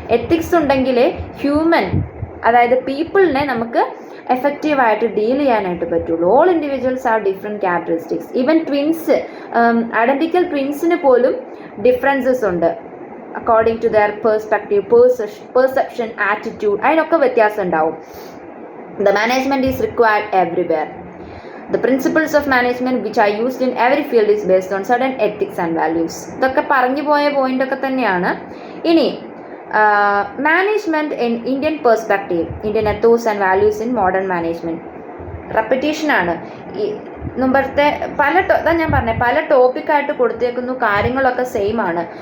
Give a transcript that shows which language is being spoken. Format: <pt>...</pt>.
<ml>Ethics ഉണ്ടെങ്കിൽ human, അതായത് പീപ്പിളിനെ നമുക്ക് എഫക്റ്റീവായിട്ട് ഡീൽ ചെയ്യാനായിട്ട് പറ്റുള്ളൂ.</ml> <en>All individuals are different characteristics.</en> <ml>Even twins, identical ട്വിൻസിന് പോലും ഡിഫറൻസസ് ഉണ്ട്.</ml> <en>according to their perspective,</en> <ml>perception, attitude, അതിനൊക്കെ വ്യത്യാസം ഉണ്ടാവും.</ml> <en>The management is required everywhere. The principles of management which are used in every field is based on certain ethics and values.</en> <ml>ഇതൊക്കെ പറഞ്ഞു പോയ point ഒക്കെ തന്നെയാണ്. ഇനി</ml> <en>Management in Indian perspective, Indian ethos and values in modern management.</en> <ml>റെപ്പറ്റീഷനാണ്. ഈ മുമ്പത്തെ ഞാൻ പറഞ്ഞ പല ടോപ്പിക്കായിട്ട് കൊടുത്തേക്കുന്നു, കാര്യങ്ങളൊക്കെ സെയിം ആണ്.</ml>